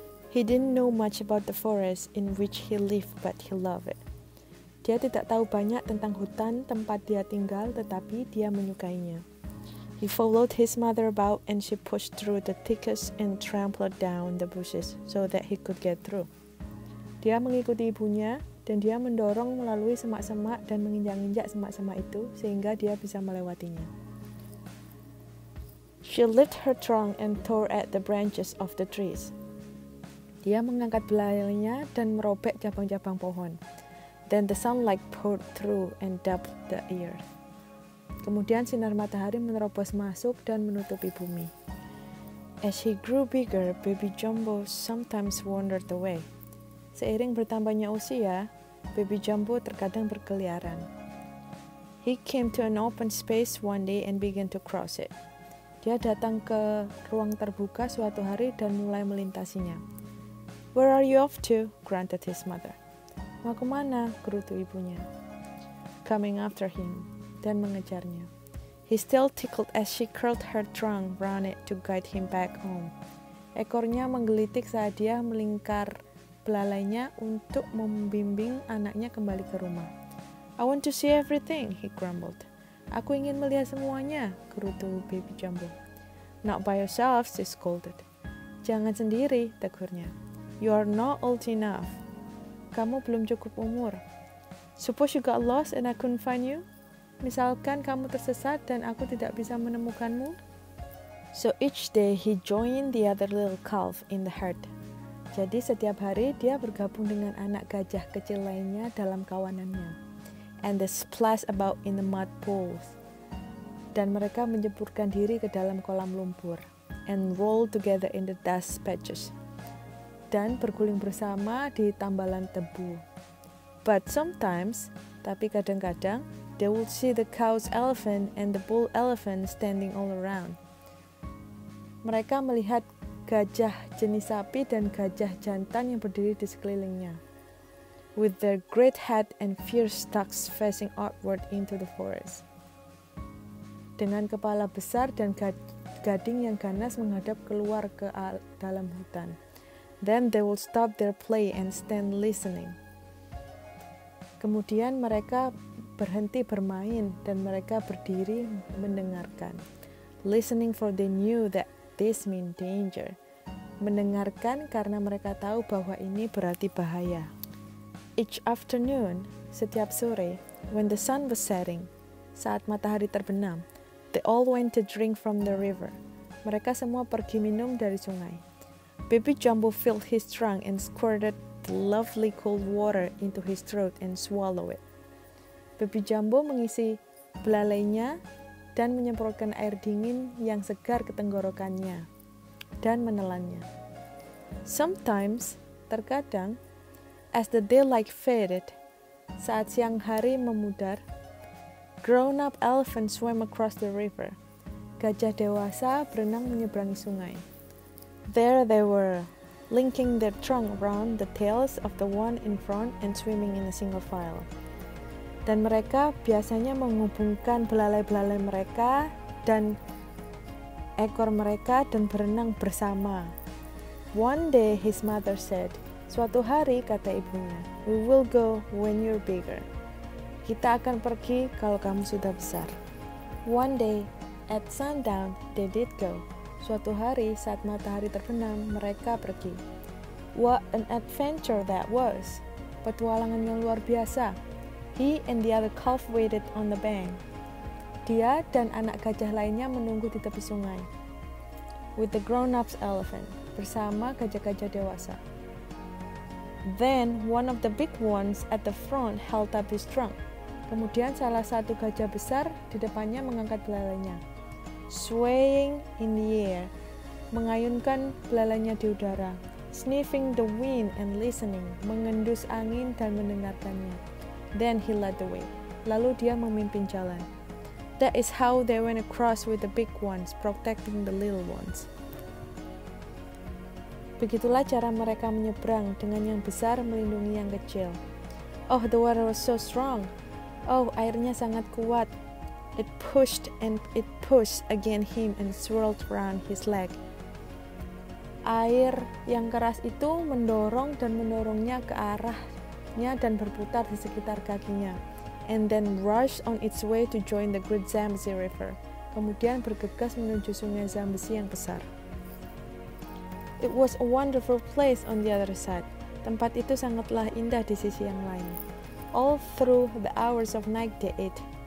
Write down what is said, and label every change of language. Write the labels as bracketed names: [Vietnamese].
[English] He didn't know much about the forest in which he lived, but he loved it. [Indonesian] Dia tidak tahu banyak tentang hutan tempat dia tinggal, tetapi dia menyukainya. [English] He followed his mother about and she pushed through the thickets and trampled down the bushes so that he could get through. [Indonesian] Dia mengikuti ibunya dan dia mendorong melalui semak-semak dan menginjak-injak semak-semak itu sehingga dia bisa melewatinya. [English] She lifted her trunk and tore at the branches of the trees. [Indonesian] Dia mengangkat belalainya dan merobek cabang-cabang pohon. [English] Then the sunlight poured through and dapped the earth. [Indonesian] Kemudian sinar matahari menerobos masuk dan menutupi bumi. [English] As he grew bigger, Baby Jumbo sometimes wandered away. [Indonesian] Seiring bertambahnya usia, Baby Jumbo terkadang berkeliaran. [English] He came to an open space one day and began to cross it. [Indonesian] Dia datang ke ruang terbuka suatu hari dan mulai melintasinya. [English] Where are you off to? Grunted his mother. [Indonesian] Mau kemana? Gerutu ibunya. [English] Coming after him. [Indonesian] Dan mengejarnya. [English] He still tickled as she curled her trunk round it to guide him back home. [Indonesian] Ekornya menggelitik saat dia melingkar belalainya untuk membimbing anaknya kembali ke rumah. [English] I want to see everything, he grumbled. [Indonesian] Aku ingin melihat semuanya, gerutu Baby Jumbo. [English] Not by yourself, she scolded. [Indonesian] Jangan sendiri, tegurnya. [English] You are not old enough. [Indonesian] Kamu belum cukup umur. [English] Suppose you got lost and I couldn't find you? [Indonesian] Misalkan kamu tersesat dan aku tidak bisa menemukanmu. [English] So each day he joined the other little calf in the herd. [Indonesian] Jadi setiap hari dia bergabung dengan anak gajah kecil lainnya dalam kawanannya. [English] And they splash about in the mud pools. [Indonesian] Dan mereka menjeburkan diri ke dalam kolam lumpur. [English] And roll together in the dust patches. [Indonesian] Dan berguling bersama di tambalan tebu. [English] But sometimes, [Indonesian] tapi kadang-kadang, [English] they would see the cow's elephant and the bull elephant standing all around. [Indonesian] Mereka melihat gajah jenis sapi dan gajah jantan yang berdiri di sekelilingnya, [English] with their great head and fierce tusks facing outward into the forest. [Indonesian] Dengan kepala besar dan gading yang ganas menghadap keluar ke dalam hutan. [English] Then they will stop their play and stand listening. [Indonesian] Kemudian mereka berhenti bermain dan mereka berdiri mendengarkan. [English] Listening for they knew that this meant danger. [Indonesian] Mendengarkan karena mereka tahu bahwa ini berarti bahaya. [English] Each afternoon, [Indonesian] setiap sore, [English] when the sun was setting, [Indonesian] saat matahari terbenam, [English] they all went to drink from the river. [Indonesian] Mereka semua pergi minum dari sungai. [English] Baby Jumbo filled his trunk and squirted the lovely cold water into his throat and swallowed it. [Indonesian] Baby Jumbo mengisi belalainya dan menyemprotkan air dingin yang segar ke tenggorokannya dan menelannya. [English] Sometimes, [Indonesian] terkadang, [English] as the daylight faded, [Indonesian] saat siang hari memudar, [English] grown-up elephants swam across the river. [Indonesian] Gajah dewasa berenang menyeberangi sungai. [English] There they were, linking their trunk around the tails of the one in front and swimming in a single file. [Indonesian] Dan mereka biasanya menghubungkan belalai-belalai mereka dan ekor mereka dan berenang bersama. [English] One day his mother said, [Indonesian] suatu hari kata ibunya, [English] we will go when you're bigger. [Indonesian] Kita akan pergi kalau kamu sudah besar. [English] One day at sundown they did go. [Indonesian] Suatu hari saat matahari terbenam mereka pergi. [English] What an adventure that was. [Indonesian] Petualangan yang luar biasa. [English] He and the other calf waited on the bank. [Indonesian] Dia dan anak gajah lainnya menunggu di tepi sungai. [English] With the grown-ups elephant, [Indonesian] bersama gajah-gajah dewasa. [English] Then one of the big ones at the front held up his trunk. [Indonesian] Kemudian salah satu gajah besar di depannya mengangkat belalainya. [English] Swaying in the air, [Indonesian] mengayunkan belalainya di udara. [English] Sniffing the wind and listening, [Indonesian] mengendus angin dan mendengarkannya. [English] Then he led the way. [Indonesian] Lalu dia memimpin jalan. [English] That is how they went across with the big ones, protecting the little ones. [Indonesian] Begitulah cara mereka menyeberang, dengan yang besar melindungi yang kecil. [English] Oh, the water was so strong. [Indonesian] Oh, airnya sangat kuat. [English] It pushed and it pushed against him and swirled around his leg. [Indonesian] Air yang keras itu mendorong dan mendorongnya ke arahnya dan berputar di sekitar kakinya. [English] And then rushed on its way to join the great Zambezi River. [Indonesian] Kemudian bergegas menuju sungai Zambezi yang besar. [English] It was a wonderful place on the other side. [Indonesian] Tempat itu sangatlah indah di sisi yang lain. [English] All through the hours of night they ate.